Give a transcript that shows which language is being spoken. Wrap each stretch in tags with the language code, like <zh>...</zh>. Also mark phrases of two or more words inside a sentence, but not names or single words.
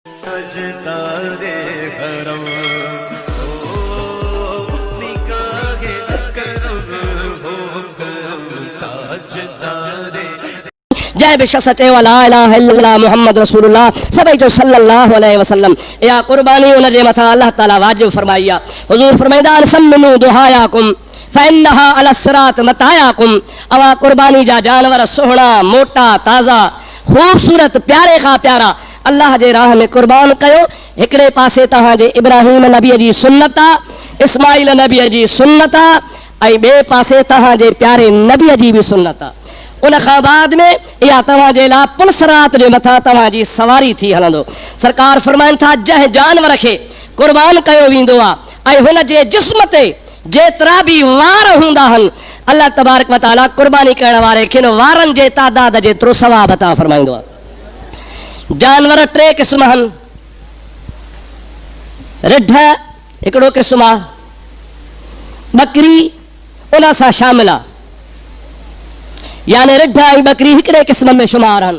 <sd>जय बेशक</sd> <ar>لا إله إلا الله محمد رسول الله</ar> <sd>सभई जो</sd> <ar>صلى الله عليه وسلم</ar> <sd>या कुर्बानी उन जे मथा अल्लाह ताला वाजिब फरमाइया। हुजूर फरमाइदा</sd> <ar>سمنوا ضحاياكم فإنها على الصراط مطاياكم.</ar> <sd>अवा कुर्बानी जा जानवर सुहणा मोटा ताज़ा खूबसूरत प्यारे खां प्यारा अल्लाह जे राह में कुर्बान कयो। हिकड़े पासे तहां जे इब्राहिम नबी जी सुन्नत आ, इस्माइल नबी जी सुन्नत आ, ऐं ॿिए पासे तहां जे प्यारे नबी जी भी सुन्नत आ। उन खां बाद में इहा तव्हां जे लाइ पुलसरात जे मथां तव्हां जी सवारी थी हलंदो। सरकार फरमाइनि था जंहिं जानवर खे कुर्बान कयो वेंदो आहे ऐं हुन जे जिस्म ते जेतिरा बि वार हूंदा आहिनि अल्लाह</sd> <ar>تبارك و تعالى</ar> <sd>कुर्बानी करण वारे खे वारनि जे तादाद जेतिरो सवाब अता फरमाईंदो आहे। जानवर टे क़िस्म आहिनि। रिढ हिकिड़ो क़िस्म आहे, बकरी उन सां शामिल आहे, यानी रिढ ऐं बकरी हिकिड़े क़िस्म में शुमार आहिनि।</sd>